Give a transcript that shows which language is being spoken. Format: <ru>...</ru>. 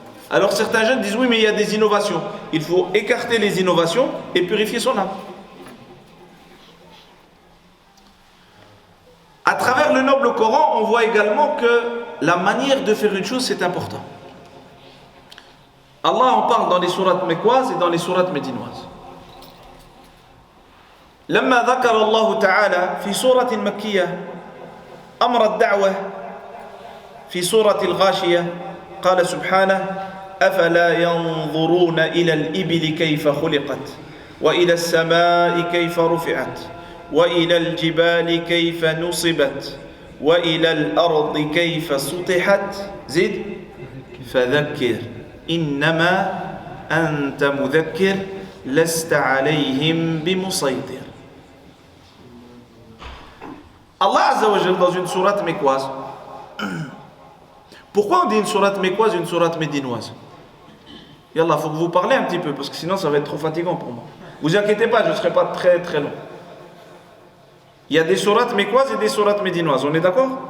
<fr>Alors certains jeunes disent oui, mais il y a des innovations. Il faut écarter les innovations et purifier son âme. À travers le noble Coran, on voit également que la manière de faire une chose, c'est important. Allah en parle dans les sourates mécoises et dans les sourates médinoises.</fr> <ar>لما ذكر الله تعالى في سورة مكية أمر الدعوة في سورة الغاشية قال سبحانه أفلا ينظرون إلى الإبل كيف خلقت وإلى السماء كيف رفعت وإلى الجبال كيف نصبت وإلى الأرض كيف سطحت زد فذكر إنما أنت مذكر لست عليهم بمسيطر.</ar> <fr>Allah Azza wa Jalla dans une sourate mécoise. Pourquoi on dit une sourate mécoise et une sourate médinoise? Yallah, il faut que vous parlez un petit peu parce que sinon ça va être trop fatigant pour moi. Vous inquiétez pas, je ne serai pas très très long. Il y a des sourates mécoises et des sourates médinoises, on est d'accord?</fr>